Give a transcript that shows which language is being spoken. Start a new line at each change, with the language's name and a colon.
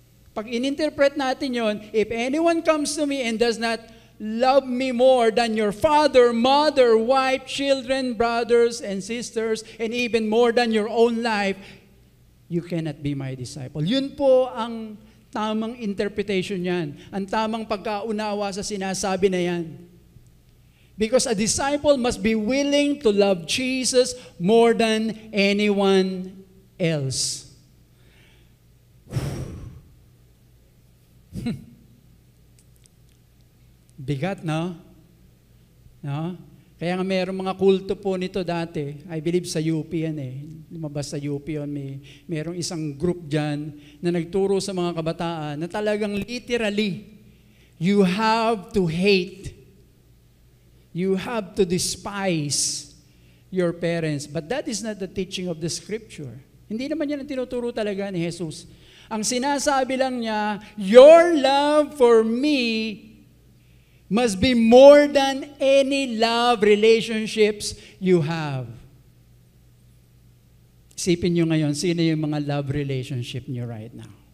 Filipino: Pag ininterpret natin yon,
English: if anyone comes to me and does not love me more than your father, mother, wife, children, brothers, and sisters, and even more than your own life, you cannot be my disciple.
Filipino: Yun po ang tamang interpretation yan. Ang tamang pagkaunawa sa sinasabi na yan.
English: Because a disciple must be willing to love Jesus more than anyone else.
Filipino: Bigat, no? No? Kaya nga mayroong mga kulto po nito dati.
English: I believe
Filipino: sa UP yan eh. Lumabas sa UP yun. Mayroong isang group dyan na nagturo sa mga kabataan na talagang literally,
English: you have to hate. You have to despise your parents. But that is not the teaching of the Scripture.
Filipino: Hindi naman yan ang tinuturo talaga ni Jesus. Ang sinasabi lang niya,
English: your love for me must be more than any love relationships you have.
Filipino: Isipin nyo ngayon, sino yung mga love relationship nyo
English: right now?